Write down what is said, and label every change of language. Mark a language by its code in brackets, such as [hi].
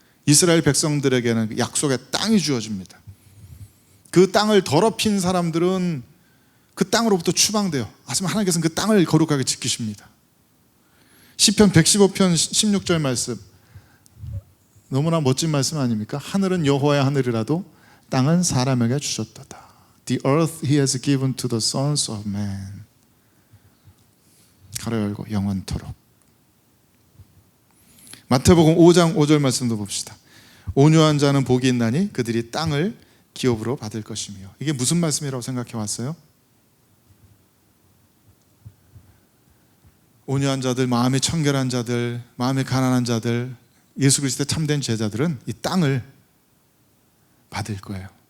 [ko] 이스라엘 백성들에게는 약속의 땅이 주어집니다. 그 땅을 더럽힌 사람들은 그 땅으로부터 추방돼요. 하지만 하나님께서는 그 땅을 거룩하게 지키십니다. 시편 115편 16절 말씀, 너무나 멋진 말씀 아닙니까? 하늘은 여호와의 하늘이라도 땅은 사람에게 주셨도다. [en] The earth he has given to the sons of man. [ko] 가로 열고 영원토록. 마태복음 5장 5절 말씀도 봅시다. 온유한 자는 복이 있나니 그들이 땅을 기업으로 받을 것이며. 이게 무슨 말씀이라고 생각해 왔어요? 온유한 자들, 마음이 청결한 자들, 마음이 가난한 자들, 예수 그리스도의 참된 제자들은 이 땅을 받을 거예요.